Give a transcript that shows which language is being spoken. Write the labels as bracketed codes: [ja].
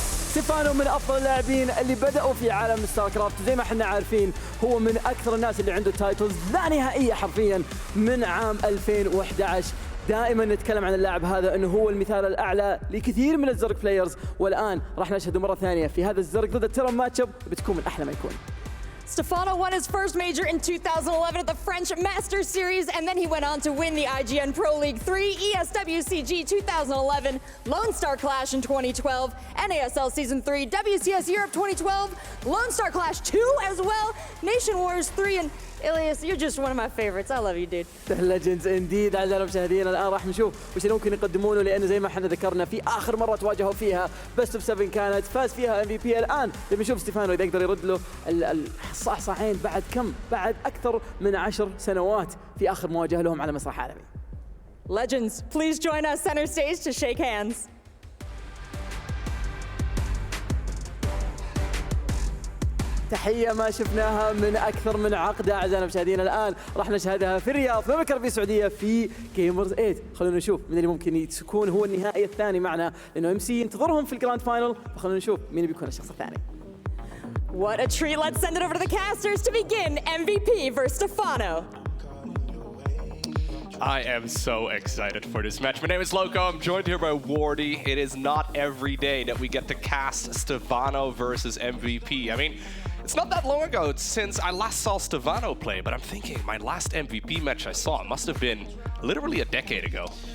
[ar] ستيفانو من افضل اللاعبين اللي بدأوا في عالم ستار كرافت، زي ما احنا عارفين هو من اكثر الناس اللي عنده تايتلز لا نهائية حرفيا من عام 2011. دائما نتكلم عن اللاعب هذا انه هو المثال الاعلى لكثير من الزرق بلايرز، والان راح نشهده مرة ثانية في هذا الزرق ضد [en] التيرم match up, [ar] بتكون من احلى ما يكون. [en] Stephano won his first major in 2011 at the French Masters Series, and then he went on to win the IGN Pro League 3, ESWCG 2011, Lone Star Clash in 2012, NASL Season 3, WCS Europe 2012, Lone Star Clash 2 as well, Nation Wars 3, and Ilias, you're just one of my favorites. I love you, dude. Legends indeed. [ar] أعزائي المشاهدين، الآن راح نشوف وش اللي ممكن يقدمونه، لأنه زي ما احنا ذكرنا في آخر مرة تواجهوا فيها [en] best of 7 [ar] كانت فاز فيها MVP. الآن نبي نشوف ستيفانو إذا يقدر يرد له الصحصحين بعد كم؟ بعد أكثر من 10 سنوات في آخر مواجهة لهم على مسرح عالمي. [en] Legends, please join us center stage to shake hands. [ar] تحية ما شفناها من أكثر من عقدة أعزائنا المشاهدين. الآن راح نشهدها في الرياض في مملكة العربية السعودية في جيمرز 8. خلونا نشوف من اللي ممكن يكون هو النهائي الثاني معنا، لأنه MC ينتظرهم في الجراند فاينل، فخلونا نشوف مين بيكون الشخص الثاني. [en] What a treat. Let's send it over to the casters to begin MVP versus Stephano. I am so excited for this match. My name is Loco. I'm joined here by Wardy. It is not every day that we get to cast Stephano versus MVP. I mean, it's not that long ago since I last saw Stephano play, but I'm thinking my last MVP match I saw must have been literally a decade ago.